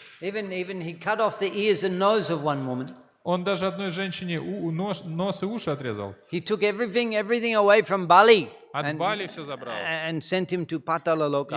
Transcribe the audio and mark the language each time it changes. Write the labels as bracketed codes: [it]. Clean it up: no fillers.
[en] Even he cut off the ears and nose of one woman. [ru] Он даже одной женщине нос и уши отрезал. [en] He took everything away from Bali. [ru] От Бали все забрал. [en] And sent him to Patalaloka.